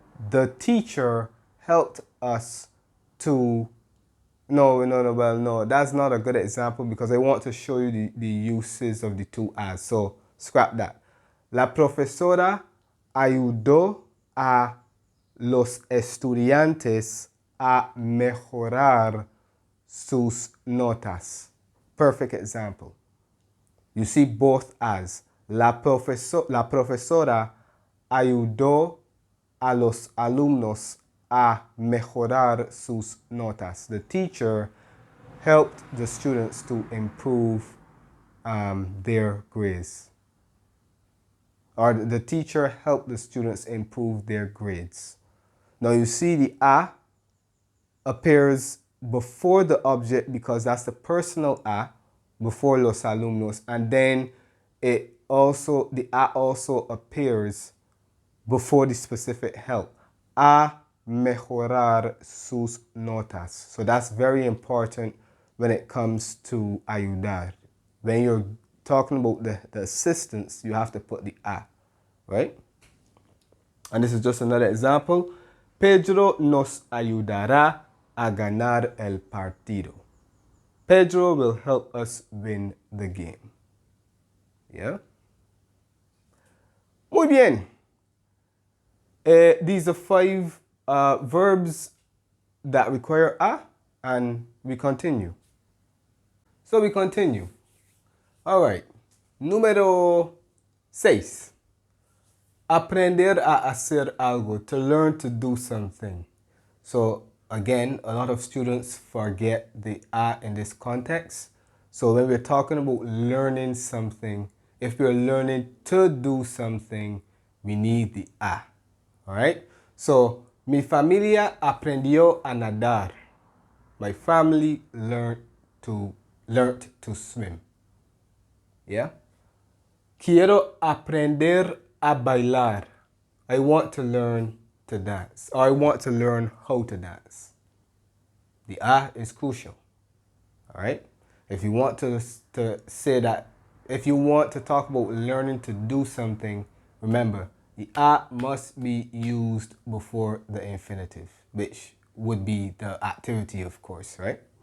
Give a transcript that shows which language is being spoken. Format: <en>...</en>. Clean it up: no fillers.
<en>The teacher helped us to... No, that's not a good example because I want to show you the uses of the two as. So, scrap that.</en> <es>La profesora ayudó a los estudiantes a mejorar sus notas.</es> <en>Perfect example. You see both as.</en> <es>La profesora ayudó a los alumnos a mejorar sus notas.</es> <en>The teacher helped the students to improve their grades. Or the teacher helped the students improve their grades. Now you see the a appears before the object because that's the personal a, before los alumnos, and then the a also appears before the specific help.</en> <es>A mejorar sus notas.</es> <en>So that's very important when it comes to ayudar. When you're talking about the assistance, you have to put the a, right? And this is just another example.</en> <es>Pedro nos ayudará a ganar el partido.</es> <en>Pedro will help us win the game. Yeah?</en> <es>Muy bien.</es> <en>These are 5 verbs that require a, and we continue. So we continue. All right. Número 6.</en> <es>Aprender a hacer algo,</es> <en>to learn to do something. So again, a lot of students forget the a in this context. So when we're talking about learning something, if we're learning to do something, we need the a. All right?</en> <es>So, mi familia aprendió a nadar.</es> <en>My family learned to swim. Yeah?</en> <es>Quiero aprender a bailar.</es> <en>I want to learn to dance. Or I want to learn how to dance. The a is crucial. All right? If you want to say that, if you want to talk about learning to do something, remember, the a must be used before the infinitive, which would be the activity, of course, right?</en>